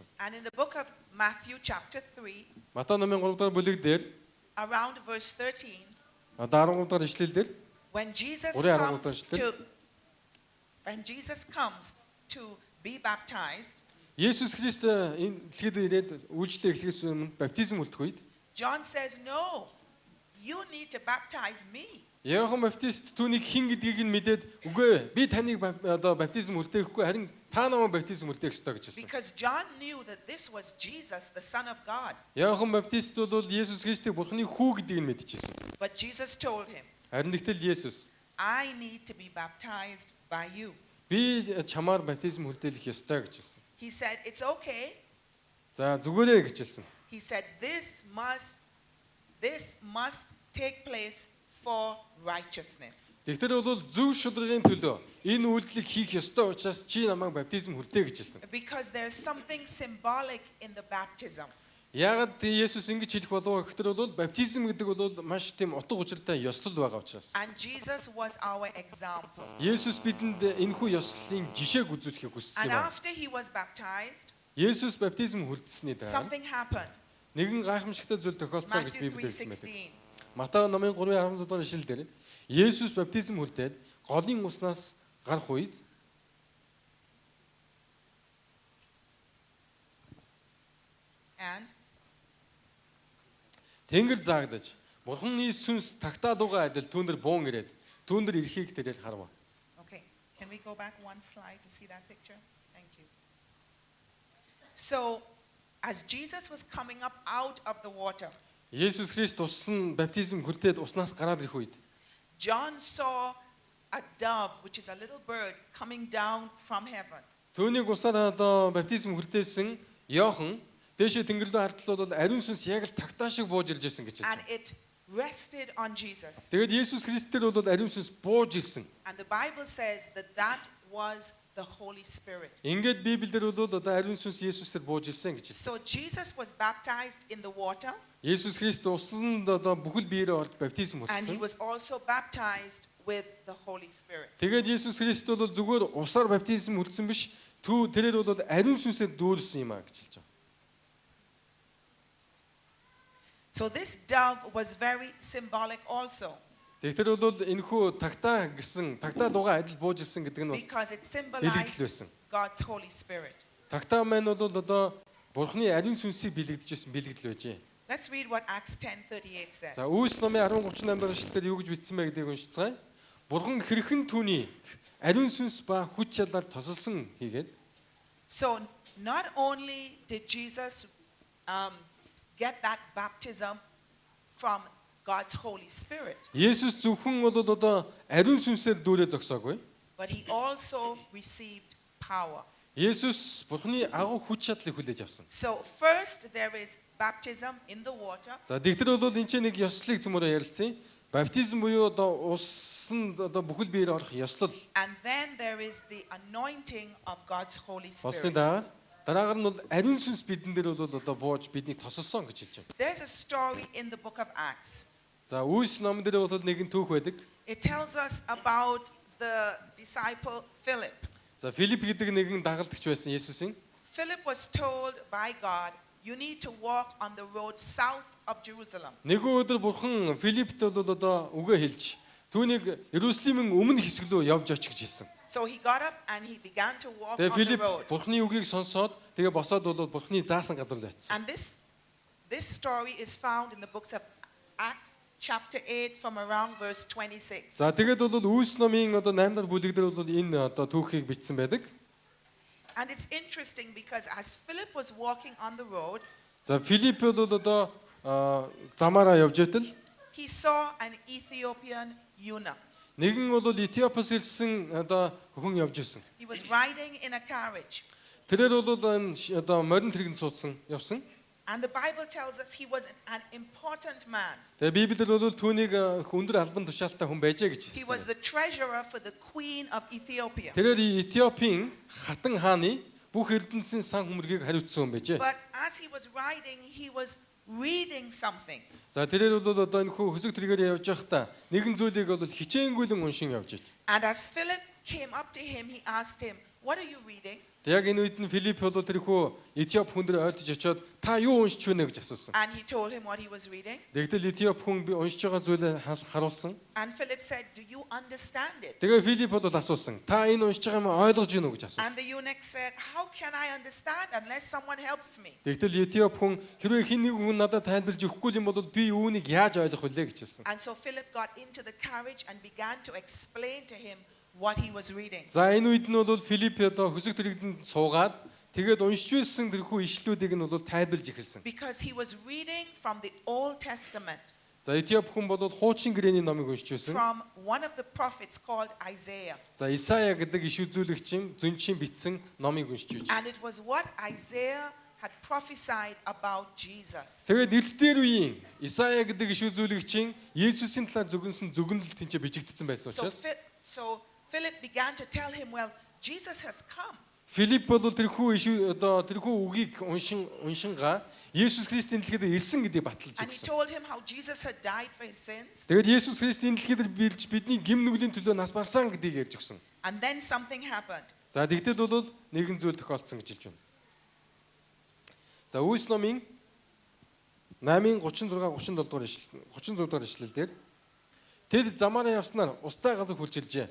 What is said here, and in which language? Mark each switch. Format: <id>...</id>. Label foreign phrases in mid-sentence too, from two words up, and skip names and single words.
<en>And in the book of Matthew chapter 3,</en> <mn>Матай номын 3 дахь бүлэг дээр</mn> <en>around verse 13,</en> <mn>одоо 13 дахь ишлэл дээр</mn> <en>when Jesus</en> <mn>Урын</mn> <en>comes</en> <mn>13 ишлэл.</mn> <en>when Jesus comes to be baptized,</en> <mn>Есүс Христ энэ дэлхийд ирээд үйлчлэл эхлэхээс өмнө баптизм үлдэх үед</mn> <en>John says, no, you need to baptize me.</en> <mn>Йохан Баптист түүнийг хэн гэдгийг нь мэдээд үгүй би таныг одоо баптизм үлдээхгүй харин та намайг баптизм үлдээх ёстой гэж хэлсэн.</mn> <en>Because John knew that this was Jesus, the Son of God.</en> <mn>Йохан Баптист бол Есүс Христийг Бурхны хүү гэдгийг нь мэдчихсэн.</mn> <en>But Jesus told him,</en> <mn>Харин тэгтэл Есүс</mn> <en>I need to be baptized by you.</en> <mn>би чамаар баптизм үлдээх ёстой гэж хэлсэн.</mn> <en>He said, it's okay.</en> <mn>За зүгээрээ гэж хэлсэн.</mn> <en>He said, this must take place for righteousness.</en> <mn>Тэгтэр бол зөв шударгын төлөө энэ үйлдэлийг хийх ёстой учраас чи намайг баптизм хүртээ гэж хэлсэн.</mn> <en>Because there's something symbolic in the baptism.</en> <mn>Яагаад Есүс ингэж хэлэх болов гэхээр бол баптизм гэдэг бол маш тийм утга учиртай ёслол байгаа учраас.</mn> <en>And Jesus was our example.</en> <mn>Есүс бидэнд энэхүү ёслолын жишээг үзүүлэхийг хүссэн</mn> <en>And</en> <mn>юм.</mn> <en>after he was baptized,</en> <mn>Есүс баптизм хүртсэний дараа</mn> <en>something happened.</en> <mn>нэгэн гайхамшигтай зүйл тохиолдсон гэж</mn> <en>Matthew</en> <mn>Библиэд хэлсэн байдаг. 3:16. Матай номын 3:16 дахь ишлэл дээр Есүс баптизм хүртээд голын уснаас гарах үед</mn> <en>And</en> <mn>Тэнгэр заагдаж Бурханы сүнс тагтаалуугаа адил түүнэр буун ирээд түүнэр ирэхийг тэрээр харав.</mn> <en>okay, can we go back one slide to see that picture? Thank you. So, as Jesus was coming up out of the water,</en> <mn>Есүс Христ усан баптизм хүртээд уснаас гараад ирэх үед</mn> <en>John saw a dove, which is a little bird, coming down from heaven.</en> <mn>түүнийг усаар одоо баптизм хүртээсэн Йохан дээшээ тэнгэр рүү хартлал бол ариун сүнс яг л тагтаа шиг бууж ирж ирсэн гэж хэлж</mn> <en>And</en> <mn>байна.</mn> <en>it rested on Jesus.</en> <mn>Тэгээд Есүс Христ дээр бол ариун сүнс бууж ирсэн.</mn> <en>And the Bible says that that was the Holy Spirit.</en> <mn>Ингээд Библиэр бол одоо ариун сүнс Есүсээр бууж ирсэн гэж хэлсэн.</mn> <en>So Jesus was baptized in the water,</en> <mn>Есүс Христ усанд одоо бүхэл биеэрээ орж баптизм</mn> <en>and he</en> <mn>хүртсэн.</mn> <en>was also baptized with the Holy Spirit.</en> <mn>Тэгээд Есүс Христ бол зүгээр усаар баптизм хүртсэн биш, тэрээр бол ариун сүнсээр дүүрсэн юм а гэж хэлж байгаа.</mn> <en>So this dove was very symbolic also,</en> <mn>Тэгэхээр бол энэхүү тагтаа лугаа адил бууж ирсэн гэдэг нь бас</mn> <en>because it</en> <mn>бэлэгдэл</mn> <en>symbolized</en> <mn>байсан.</mn> <en>God's Holy Spirit.</en> <mn>Тагтаа маань бол одоо Бурхны ариун сүнсийг бэлэгдэж байсан бэлэгдэл байжээ.</mn> <en>Let's read what Acts 10:38 says.</en> <mn>За Үйлс номын 10:38 дахь эшлэлээр юу гэж бичсэн бэ гэдгийг уншицгаая. Бурхан хэрхэн түүний ариун сүнс ба хүч чадлаар тосолсон хийгээд.</mn> <en>So not only did Jesus get that baptism from God's Holy Spirit,</en> <mn>Есүс зөвхөн бол одоо ариун сүнсээр дүүрээ зогсоогүй.</mn> <en>but he also received power.</en> <mn>Есүс Бурхны агуу хүч чадлыг хүлээж авсан.</mn> <en>So first there is baptism in the water,</en> <mn>За тэгтэр бол энэ ч нэг ёслолыг зөмөрөө ярилцсан. Баптизм буюу одоо усанд одоо бүхэл биеэр орох ёслол.</mn> <en>and then there is the anointing of God's Holy</en> <mn>Осны</mn> <en>Spirit.</en> <mn>дараагаар нь бол ариун сүнс бидэн дээр бол одоо бууж биднийг тосолсон гэж хэлж байна.</mn> <en>There's a story in the book of Acts.</en> <mn>За Үйлс номон дээр бол нэгэн түүх байдаг.</mn> <en>It tells us about the disciple Philip.</en> <mn>За Филипп гэдэг нэгэн дагалдагч байсан Есүсийн.</mn> <en>Philip was told by God, you need to walk on the road south of Jerusalem.</en> <mn>Нэгэн өдөр Бурхан Филиппт бол одоо үгээ хэлж түүнийг Иерусалимын өмнө хэсэг рүү явж оч гэж хэлсэн.</mn> <en>So he got up and he began to walk</en> <mn>Тэгээ</mn> <en>on the</en> <mn>Филипп</mn> <en>road.</en> <mn>Бурханы үгийг сонсоод тэгээ босоод бол Бурханы заасан газар руу очив.</mn> <en>And this story is found in the books of Acts chapter 8 from around verse 26.</en> <mn>За тэгээд бол Үйлс номын одоо 8 дахь бүлэг дээр бол энэ одоо түүхийг бичсэн байдаг.</mn> <en>And it's interesting because as Philip was walking on the road,</en> <mn>За Филипп бол одоо замаараа явж байтал</mn> <en>he saw an Ethiopian eunuch.</en> <mn>нэгэн бол Этиопоос ирсэн одоо хүн явж ирсэн.</mn> <en>He was riding in a carriage.</en> <mn>Тэрээр бол энэ одоо морин тэрэгнд суудсан явсан.</mn> <en>And the Bible tells us he was an important man.</en> <mn>Тэгээ Библиэр бол түүнийг өндөр албан тушаалтай хүн байжээ гэж</mn> <en>He was</en> <mn>хэлсэн.</mn> <en>the treasurer for the queen of Ethiopia.</en> <mn>Тэрээр Этиопийн хатан хааны бүх эрдэнэсийн сан хүмргийг хариуцсан хүн байжээ.</mn> <en>But as he was riding, he was reading something.</en> <mn>За тэрээр бол одоо энэ хүү хөсөг тэргээр явж байхдаа нэгэн зүйлийг бол хичээнгүйлэн уншин явж ич.</mn> <en>And as Philip came up to him, he asked him, what are you reading?</en> <mn>Яг энэ үед нь Филипп бол тэр хүү Этиоп хүн дээр ойлдож очиод та юу уншиж байна гэж асуусан.</mn> <en>And he told him what he was reading.</en> <mn>Тэгтэл Этиоп хүн би уншиж байгаа зүйлээ харуулсан.</mn> <en>And Philip said, do you understand it?</en> <mn>Тэгээ Филипп бол асуусан. Та энэ уншиж байгаа юм ойлгож байна уу гэж</mn> <en>And</en> <mn>асуусан.</mn> <en>the eunuch said, how can I understand unless someone helps me?</en> <mn>Тэгтэл Этиоп хүн хэрвээ хин нэг хүн надад тайлбарлаж өгөхгүй юм бол би үүнийг яаж ойлгох вүлээ гэж хэлсэн.</mn> <en>And so Philip got into the carriage and began to explain to him what he was reading.</en> <mn>За энэ үед нь бол Филипп одоо хөсөг тэрэгдэнд суугаад тэгээд уншиж байсан тэрхүү ишлүүдийг нь бол тайлбарлаж эхэлсэн.</mn> <en>Because he was reading from the Old Testament,</en> <mn>За Этиоп хүн бол хуучин гэрээний номыг уншиж байсан.</mn> <en>from one of the prophets called Isaiah.</en> <mn>За Исая гэдэг иш үзүүлэгчийн зүнчийн бичсэн номыг уншиж байж.</mn> <en>And it was what Isaiah had prophesied about Jesus.</en> <mn>Тэгээд эрт дээр үеийн Исая гэдэг иш үзүүлэгчийн Есүсийн талаар зөвгөнсөн зөвгөнөл тэнцээ бичигдсэн байсан учраас</mn> <en>So Philip began to tell him, well, Jesus has come.</en> <mn>Филипп бол тэрхүү иш одоо тэрхүү үгийг уншингаа Есүс Христийн дэлхийд ирсэн гэдгийг баталж</mn> <en>And he</en> <mn>өгсөн.</mn> <en>told him how Jesus had died for his sins.</en> <mn>Тэгээд Есүс Христийн дэлхийд биелж бидний гим нүглийн төлөө нас барсан гэдгийг ярьж өгсөн.</mn> <en>And then something happened.</en> <mn>За тэгтэл бол нэгэн зүйл тохиолдсон гэж хэлж байна. За Үйлс номын 8:36-37 дугаар ишлэл дээр тэд замаараа явснаар устай газар хүлжилжээ.</mn>